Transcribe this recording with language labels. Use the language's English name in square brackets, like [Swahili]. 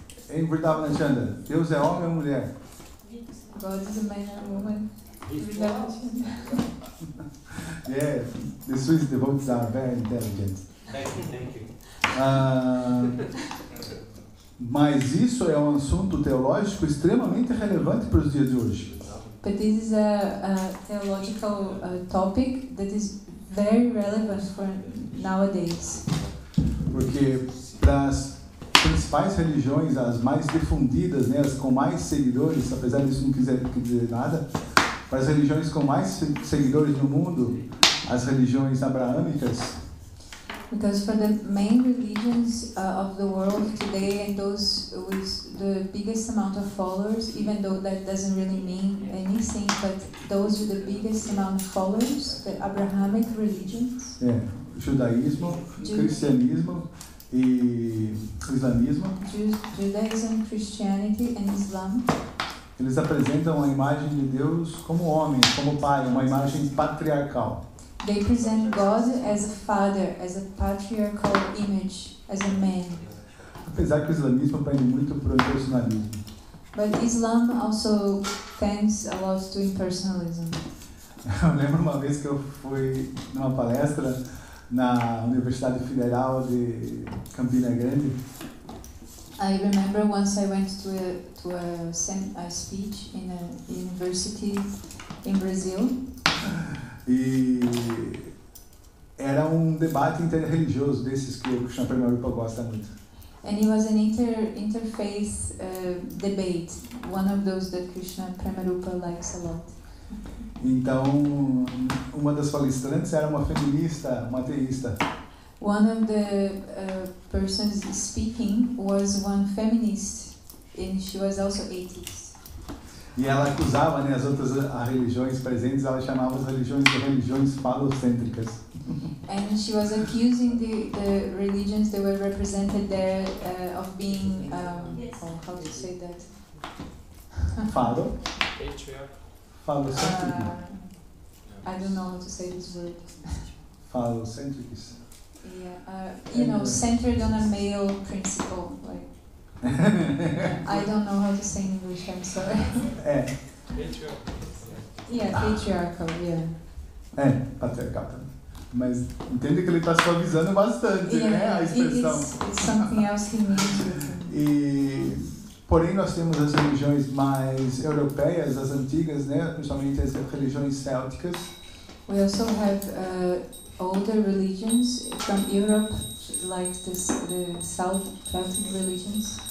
[Portuguese] Em Vrindavan Chandra, Deus é homem ou mulher? [English] God is a man or woman? Yeah, the Swiss devotees are very intelligent. Thank you. [Portuguese] Mas isso é um assunto teológico extremamente relevante para os dias de hoje. [English] But this is a theological topic that is very relevant for nowadays. [Portuguese] Porque para as principais religiões, as mais difundidas, né, as com mais seguidores, apesar disso não quiser dizer nada, para as religiões com mais seguidores no mundo, as religiões abraâmicas, [English] Because for the main religions of the world today, and those with the biggest amount of followers, even though that doesn't really mean anything, but those with the biggest amount of followers, the Abrahamic religions, [Portuguese] judaísmo, cristianismo e islamismo, [English] Judaism, Christianity and Islam, [Portuguese] eles apresentam a imagem de Deus como homem, como pai, uma imagem patriarcal. [English] they present God as a father, as a patriarchal image, as a man. [Portuguese] Apesar que o islamismo pende muito para o impersonalismo. [English] But Islam also tends a lot to impersonalism. [Portuguese] Eu lembro uma vez que eu fui numa palestra na Universidade Federal de Campina Grande. [English] I remember once I went to a speech in a university in Brazil. [Portuguese] E era um debate interreligioso desses que o Krishna Premarupa gosta muito. [English] And it was an interfaith debate, one of those that Krishna Premarupa likes a lot. [Portuguese] Então, uma das palestrantes era uma feminista, uma ateísta. [English] One of the persons speaking was one feminist, and she was also atheist. [Portuguese] E ela acusava, né, as outras religiões presentes, ela chamava as religiões de religiões falocêntricas. [English] And she was accusing the religions that were represented there of being, how to say that? [Portuguese] Falo. [English] Patriarch. [Portuguese] Falocêntrico. [English] I don't know how to say this word. [Portuguese] Falocêntricos. [English] Yeah, centered on a male principle, like. I don't know how to say in English, I'm sorry. Patriarch. Yeah, patriarchal, yeah. [Portuguese] Patriarcal. Mas entende que ele está suavizando bastante, né, a expressão. [English] It's something else he means. [Portuguese] Porém, nós temos as religiões mais europeias, as antigas, né, principalmente as religiões célticas. [English] We also have older religions from Europe, like the South Celtic religions.